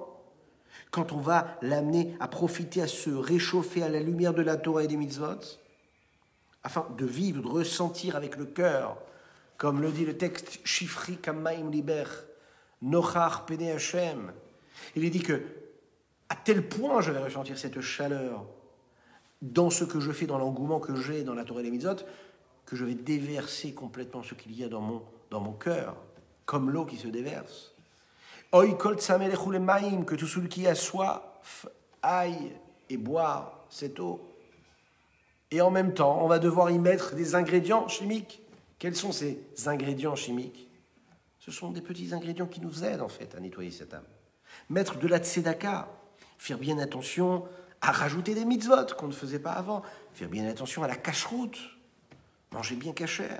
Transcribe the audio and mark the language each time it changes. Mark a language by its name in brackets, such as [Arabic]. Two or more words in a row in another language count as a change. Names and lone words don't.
[French] Quand on va l'amener à profiter, à se réchauffer à la lumière de la Torah et des mitzvot, afin de vivre, de ressentir avec le cœur, comme le dit le texte, [Hebrew] שפכי כמים לבך נכח פני השם. [French] Il est dit que, à tel point je vais ressentir cette chaleur dans ce que je fais, dans l'engouement que j'ai dans la Torah et les mitzvot, que je vais déverser complètement ce qu'il y a dans mon cœur, comme l'eau qui se déverse. [Hebrew] הוי כל צמא לכו למים, [French] que tout celui qui a soif aille et boire cette eau. Et en même temps, on va devoir y mettre des ingrédients chimiques. Quels sont ces ingrédients chimiques? Ce sont des petits ingrédients qui nous aident en fait à nettoyer cette âme. Mettre de la tzedaka, faire bien attention à rajouter des mitzvot qu'on ne faisait pas avant, faire bien attention à la cacheroute, manger bien cachère.